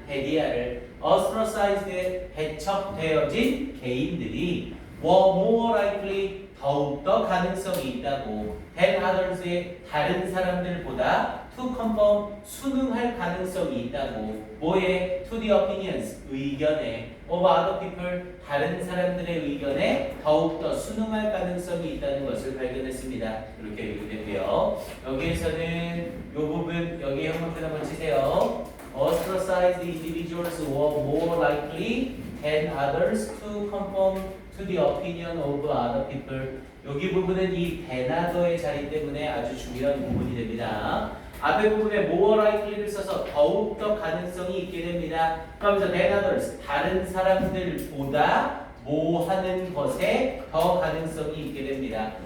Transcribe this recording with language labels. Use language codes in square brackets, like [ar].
[ko] 데디아를 ostracized 배척되어진 개인들이 [en] were more likely [ko] 더욱더 가능성이 있다고 [en] than others [ko] 의 다른 사람들보다 [en] to conform [ko] 순응할 가능성이 있다고 뭐에? [en] to the opinions [ko] 의견에 [en] of other people [ko] 다른 사람들의 의견에 더욱더 순응할 가능성이 있다는 것을 발견했습니다. 이렇게 얘기되고요. 여기에서는 이 부분 여기에 형광펜 한번 치세요. [en] ostracized individuals were more likely than others to conform to the opinion of other people. [ko] 여기 부분은 이 thanother의 자리 때문에 아주 중요한 부분이 됩니다. 앞에 부분에 more likely를 써서 더욱더 가능성이 있게 됩니다. 그러면서 than others 다른 사람들보다 뭐 하는 것에 더 가능성이 있게 됩니다.